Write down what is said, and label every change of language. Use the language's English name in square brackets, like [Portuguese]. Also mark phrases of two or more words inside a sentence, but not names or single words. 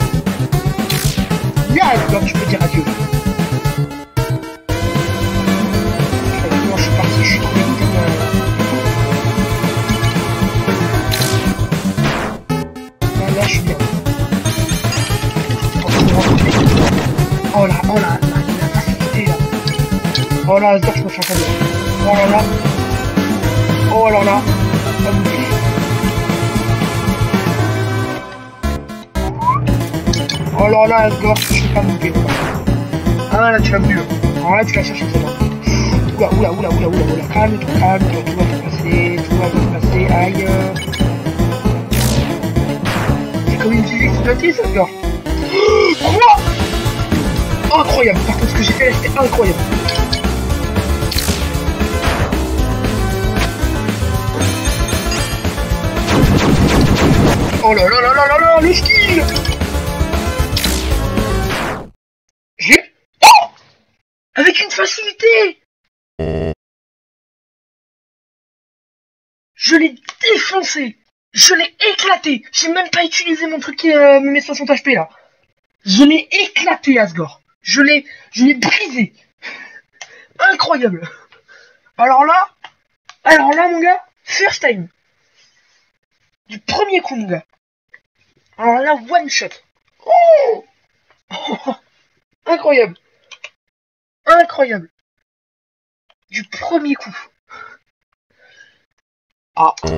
[French] Là, Asgore, tu peux dire adieu. Non, je suis parti, je suis connecté. Là, je suis bien. Oh là, oh là, la facilité là. Oh là, Asgore, je me fais entendre. Oh là là. Oh là là. Oh là là, Asgore, je vais pas mouper. Ah là, tu vas mourir. Ah là, tu vas chercher ça. Oula. Calme-toi, tout va bien passer, aïe. C'est comme une physique exploitée, ça, Asgore. Quoi? Incroyable, par contre, ce que j'ai fait là, c'était incroyable. Oh là là là là là là, le skill! Oh! Avec une facilité! Je l'ai défoncé! Je l'ai éclaté! J'ai même pas utilisé mon truc qui me met 60 HP là. Je l'ai éclaté, Asgore. Je l'ai brisé. Incroyable. Alors là, mon gars, [English] first time. [French] Du premier coup, mon gars. Alors là, [English] one shot. [French] Oh, oh, incroyable. Incroyable. Du premier coup. Ah.